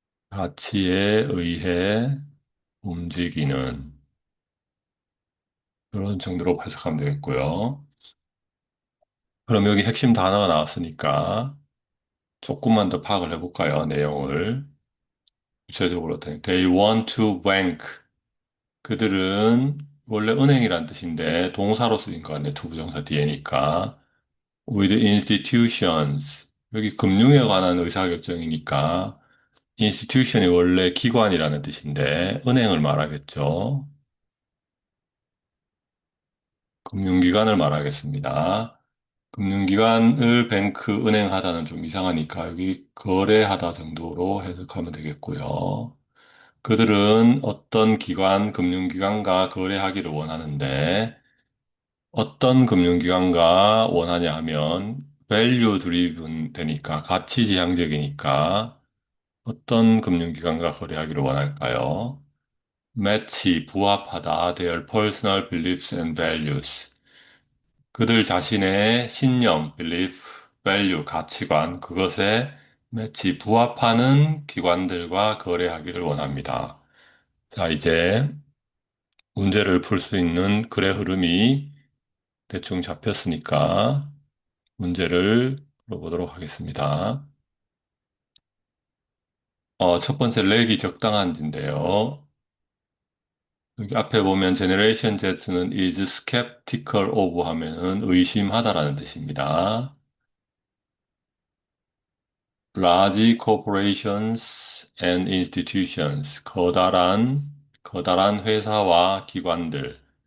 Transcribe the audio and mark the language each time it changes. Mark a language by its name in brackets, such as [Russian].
[Korean] 가치에 의해 움직이는 그런 정도로 해석하면 되겠고요. 그럼 여기 핵심 단어가 나왔으니까 조금만 더 파악을 해볼까요? 내용을. 구체적으로, [English] they want to bank. [Korean] 그들은 원래 은행이란 뜻인데 동사로 쓰인 것 같네. 투부정사 뒤에니까. [English] with institutions. [Korean] 여기 금융에 관한 의사결정이니까 institution이 원래 기관이라는 뜻인데 은행을 말하겠죠. 금융기관을 말하겠습니다. 금융기관을 뱅크, 은행하다는 좀 이상하니까 여기 거래하다 정도로 해석하면 되겠고요. 그들은 어떤 기관, 금융기관과 거래하기를 원하는데 어떤 금융기관과 원하냐 하면 [English] value driven [Korean] 되니까 가치지향적이니까 어떤 금융기관과 거래하기를 원할까요? [English] match, [Korean] 부합하다, [English] their personal beliefs and values. [Korean] 그들 자신의 신념, belief, value, 가치관, 그것에 매치 부합하는 기관들과 거래하기를 원합니다. 자, 이제 문제를 풀 수 있는 글의 흐름이 대충 잡혔으니까 문제를 풀어보도록 하겠습니다. 첫 번째 렉이 적당한지인데요. 여기 앞에 보면 Generation Z는 [English] is skeptical of [Korean] 하면은 의심하다라는 뜻입니다. [English] large corporations and institutions, [Korean] 커다란 회사와 기관들.